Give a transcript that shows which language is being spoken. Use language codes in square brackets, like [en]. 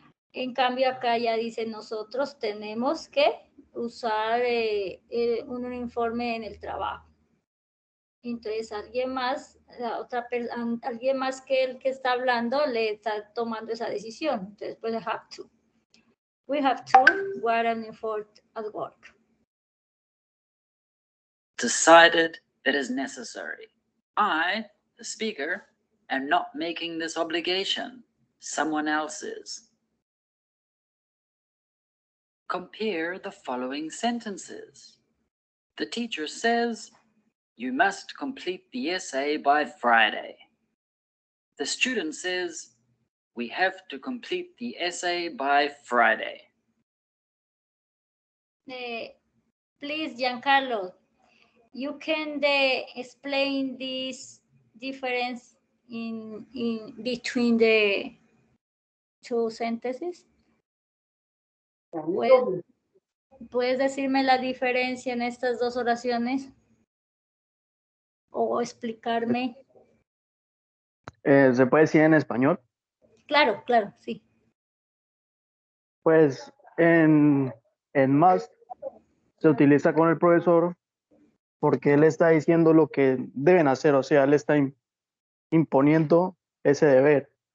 [es] En cambio, acá ya dice, nosotros tenemos que usar un uniforme en el trabajo. Entonces, alguien más, alguien más que el que está hablando le está tomando esa decisión. Entonces, pues, have to. [en] We have to wear an uniform at work. Decided that is necessary. I, the speaker, am not making this obligation. Someone else is. Compare the following sentences. The teacher says, you must complete the essay by Friday. The student says, we have to complete the essay by Friday. Please, Giancarlo, you can explain this difference in between the two sentences? [es] ¿Puedes decirme la diferencia en estas dos oraciones? ¿O explicarme? ¿Se puede decir en español? Claro, claro, sí. Pues en must se utiliza con el profesor porque él está diciendo lo que deben hacer, o sea, él está imponiendo ese deber.